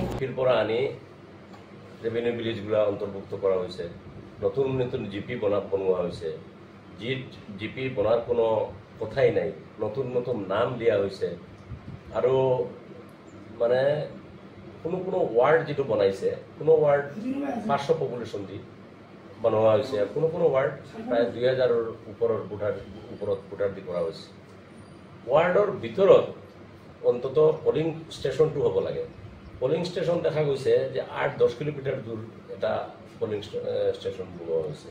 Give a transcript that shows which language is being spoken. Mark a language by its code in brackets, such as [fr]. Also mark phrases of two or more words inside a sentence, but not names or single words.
[bn] রেভিনিউ ভিলেজগুলো অন্তর্ভুক্ত করা হয়েছে, নতুন নতুন জিপি বনোয়া হয়েছে, জিপি বনার কোনো কথাই নাই, নতুন নতুন নাম দেওয়া হয়েছে। [as] আৰু মানে কোনো ওয়ার্ড যেটো বনাইছে, কোনো ওয়ার্ড 500 পপুলেশন দি বনোৱা হৈছে, আৰু কোনো ওয়ার্ড প্ৰায় 2000-ৰ ওপৰত ভোটাৰ দি কৰা হৈছে। ওয়ার্ডৰ ভিতৰত অন্তত পলিং ষ্টেচনটো হ'ব লাগে। পলিং ষ্টেচন দেখা গৈছে যে 8-10 কিলোমিটাৰ দূৰ এটা পলিং ষ্টেচন বনোৱা হৈছে।